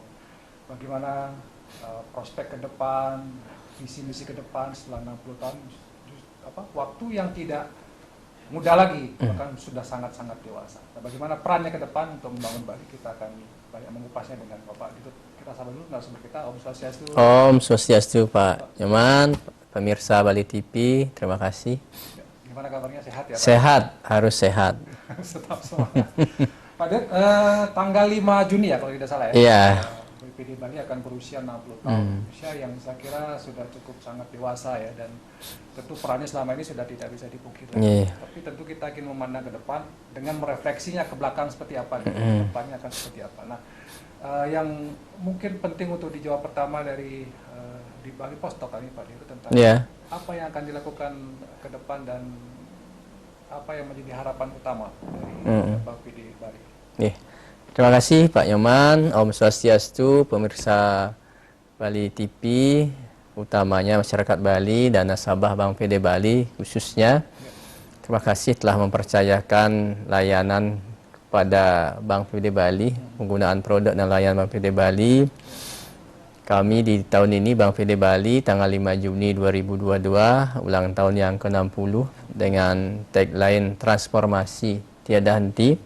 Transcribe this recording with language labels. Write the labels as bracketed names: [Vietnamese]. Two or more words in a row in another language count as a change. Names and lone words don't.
[Indonesian] Bagaimana prospek ke depan, visi-misi ke depan setelah 60 tahun, waktu yang tidak muda lagi, bahkan sudah sangat-sangat dewasa. Nah, bagaimana perannya ke depan untuk membangun Bali, kita akan banyak mengupasnya dengan Bapak. Kita sabar dulu narasumber kita, [Balinese] Om Swastiastu. Om Swastiastu [Indonesian] Pak Nyoman, pemirsa Bali TV, terima kasih. Gimana kabarnya, sehat ya Pak? Sehat, harus sehat. Tetap semangat. Pak Ded, tanggal 5 Juni ya kalau tidak salah ya? Iya. BPD Bali akan berusia 60 tahun, usia yang saya kira sudah cukup sangat dewasa ya, dan tentu perannya selama ini sudah tidak bisa dipungkiri. Tapi tentu kita ingin memandang ke depan dengan merefleksinya ke belakang seperti apa, ke depannya akan seperti apa. Nah, yang mungkin penting untuk dijawab pertama dari di Bali Post Talk kali Pak Deru tentang apa yang akan dilakukan ke depan dan apa yang menjadi harapan utama dari BPD Bali. Terima kasih Pak Nyoman, [Balinese] Om Swastiastu, [Indonesian] pemirsa Bali TV, utamanya masyarakat Bali dan nasabah Bank PD Bali khususnya. Terima kasih telah mempercayakan layanan kepada Bank PD Bali, penggunaan produk dan layanan Bank PD Bali. Kami di tahun ini Bank PD Bali tanggal 5 Juni 2022, ulang tahun yang ke-60 dengan tagline transformasi tiada henti.